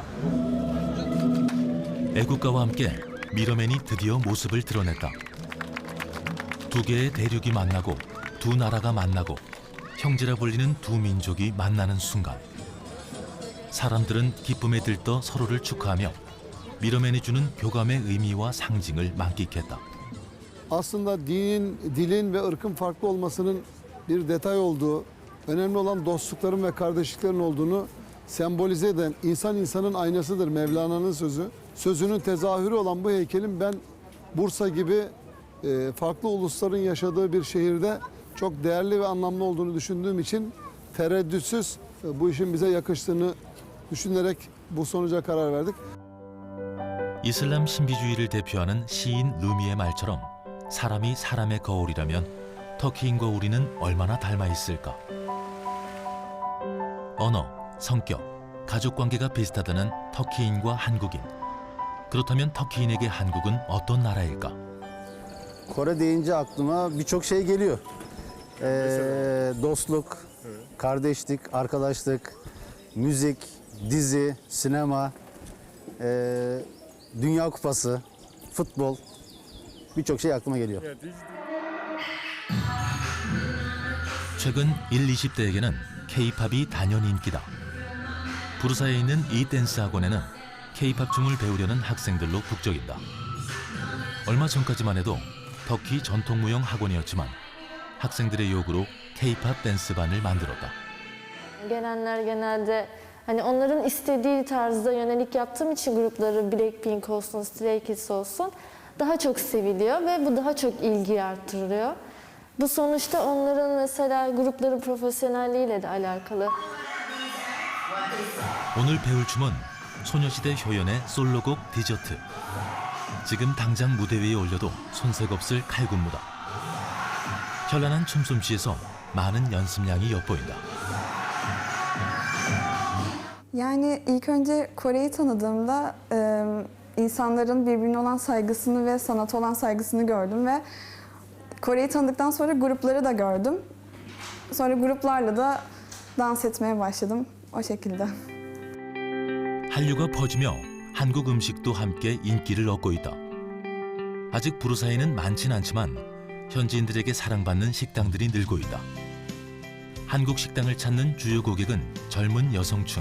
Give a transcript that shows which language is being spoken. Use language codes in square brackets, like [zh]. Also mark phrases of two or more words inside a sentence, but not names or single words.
[ko] 애국가와 함께 미러맨이 드디어 모습을 드러냈다. 두 개의 대륙이 만나고 두 나라가 만나고 형제라 불리는 두 민족이 만나는 순간 사람들은 기쁨에 들떠 서로를 축하하며 미러맨이 주는 교감의 의미와 상징을 만끽했다. [tr] Aslında dinin, dilin ve ırkın farklı olmasının bir detay olduğu, önemli olan dostlukların ve kardeşliklerin olduğunu sembolize eden insan insanın aynasıdır Mevlana'nın sözü. Sözünün tezahürü olan bu heykelin ben Bursa gibi farklı ulusların yaşadığı bir şehirde çok değerli ve anlamlı olduğunu düşündüğüm için tereddütsüz bu işin bize yakıştığını düşünerek bu sonuca karar verdik. [ko] 이슬람 신비주의를 대표하는 시인 루미의 말처럼 사람이 사람의 거울이라면 터키인과 우리는 얼마나 닮아 있을까? 언어, 성격, 가족 관계가 비슷하다는 터키인과 한국인. 그렇다면 터키인에게 한국은 어떤 나라일까? [tr] Kore deyince aklıma birçok şey geliyor. Dostluk, kardeşlik, arkadaşlık, müzik, dizi, sinema, Dünya Kupası, futbol. birçok şey aklıma geliyor. [ko] 최근 1-20대에게는 K-팝이 단연 인기다. 부르사에 있는 이 댄스 학원에는 K-팝 춤을 배우려는 학생들로 북적인다. 얼마 전까지만 해도 터키 전통무용 학원이었지만 학생들의 요구로 K-팝 댄스반을 만들었다. [tr] Gelenler genelde hani onların istediği tarzda yönelik yaptığım için grupları Blackpink olsun, Stray Kids olsun daha çok seviliyor ve bu daha çok ilgi arttırıyor. Bu sonuçta onların mesela grupların profesyonelliğiyle de alakalı. [ko] 오늘 배울 춤은 소녀시대 효연의 솔로곡 디저트. 지금 당장 무대 위에 올려도 손색 없을 칼군무다. 현란한 춤솜씨에서 많은 연습량이 엿보인다. [tr] Yani ilk önce Kore'yi tanıdığımda insanların birbirine olan saygısını ve sanata olan saygısını gördüm ve Kore'yi tanıdıktan sonra grupları da gördüm. Sonra gruplarla da dans etmeye başladım o şekilde. [ko] 한류가 퍼지며 한국 음식도 함께 인기를 얻고 있다. 아직 부르사에는 많진 않지만 현지인들에게 사랑받는 식당들이 늘고 있다. 한국 식당을 찾는 주요 고객은 젊은 여성층.